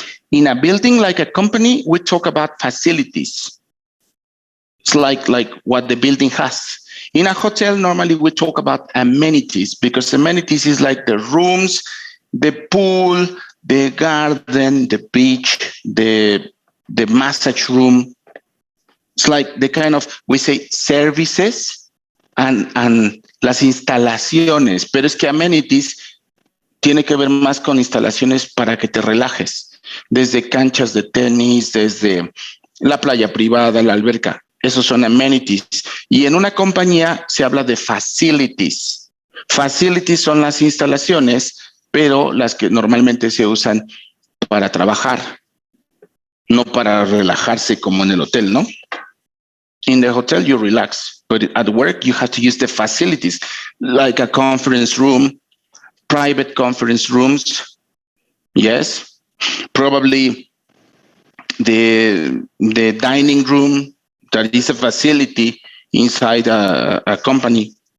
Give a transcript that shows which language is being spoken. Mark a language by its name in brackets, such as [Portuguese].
[English] In a building like a company, we talk about facilities. It's like what the building has. In a hotel, normally we talk about amenities, because amenities is like the rooms, the pool, the garden, the beach, the massage room. It's like the kind of, we say services and [Spanish] las instalaciones, pero es que amenities tiene que ver más con instalaciones para que te relajes, desde canchas de tenis, desde la playa privada, la alberca. Esos son amenities. Y en una compañía se habla de facilities. Facilities son las instalaciones, pero las que normalmente se usan para trabajar, no para relajarse como en el hotel, ¿no? [English] In the hotel, you relax, but at work, you have to use the facilities, like a conference room, private conference rooms. Yes, probably the dining room, that is a facility inside a company.